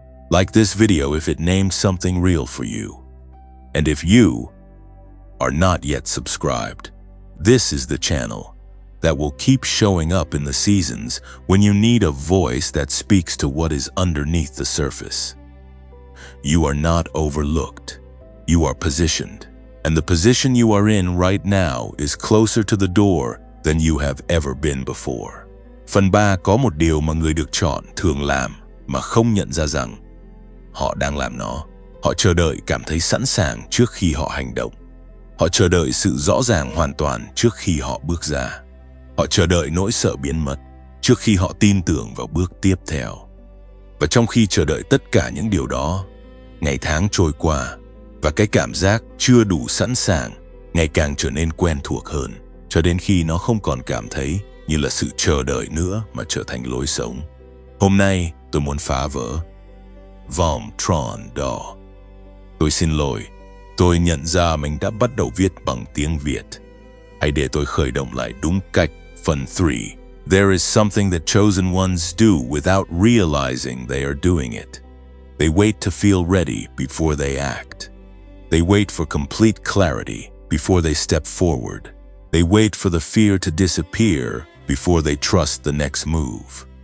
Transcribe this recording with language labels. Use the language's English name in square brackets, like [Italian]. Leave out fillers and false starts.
[English] Like this video if it named something real for you. And if you are not yet subscribed, this is the channel that will keep showing up in the seasons when you need a voice that speaks to what is underneath the surface. You are not overlooked. You are positioned. And the position you are in right now is closer to the door than you have ever been before. [Vietnamese] Phần 3 có một điều mà người được chọn thường làm mà không nhận ra rằng họ đang làm nó. Họ chờ đợi cảm thấy sẵn sàng trước khi họ hành động. Họ chờ đợi sự rõ ràng hoàn toàn trước khi họ bước ra. Họ chờ đợi nỗi sợ biến mất trước khi họ tin tưởng vào bước tiếp theo. Và trong khi chờ đợi tất cả những điều đó, ngày tháng trôi qua và cái cảm giác chưa đủ sẵn sàng ngày càng trở nên quen thuộc hơn, cho đến khi nó không còn cảm thấy như là sự chờ đợi nữa mà trở thành lối sống. Hôm nay, tôi muốn phá vỡ vòng tròn đó. Tôi xin lỗi, tôi nhận ra mình đã bắt đầu viết bằng tiếng Việt. Hãy để tôi khởi động lại đúng cách. Phần 3. [English] There is something that chosen ones do without realizing they are doing it. They wait to feel ready before they act. They wait for complete clarity before they step forward. They wait for the fear to disappear before they trust the next move.